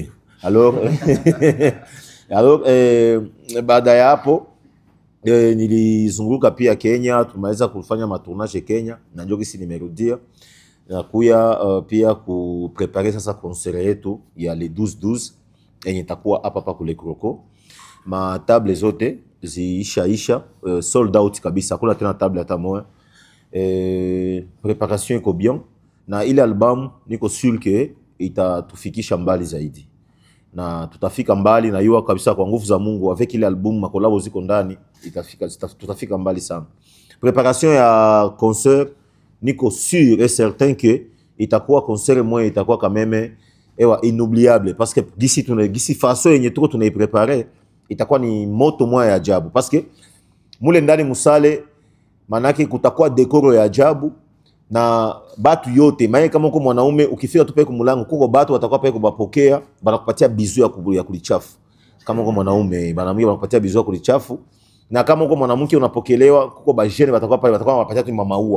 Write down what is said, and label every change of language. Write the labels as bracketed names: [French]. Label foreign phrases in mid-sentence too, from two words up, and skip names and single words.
[Swahili] Alors baada ya hapo nilizunguka pia Kenya, tumeweza kufanya matournage Kenya, na ndio kisi nimerudia na kuya pia kuprepare sasa concert yetu ya le 12-12 yenye itakuwa hapa kule Kroko. Ma table zote ziisha [English] sold out [Swahili] kabisa, hakuna tena table hata moja. Preparation iko bien, na ile album niko [French] sûr que [Swahili] itatufikisha mbali zaidi, na tutafika mbali na yua kabisa kwa nguvu za Mungu. Avec ile album makolabo ziko ndani, tutafika mbali sana. Preparation ya concert niko [French] sûr et certain que [Swahili] itakuwa concert moja itakuwa [French] quand même inoubliable, parce que d'ici façon [Swahili] yenye tuko tunaiprepare itakuwa ni moto moja ya ajabu, [French] parce que [Swahili] mule ndani musale manake kutakuwa dekoro ya ajabu na batu yote. Maana kama uko mwanaume ukifika tu pale kumulango kuko batu watakuwa pale kubapokea, banakupatia bizu ya kulichafu. Kama uko mwanaume banamwambia banakupatia bizu ya kulichafu, na kama uko mwanamke unapokelewa kuko bajene watakuwa pale, watakuwa wanapatia tu maua.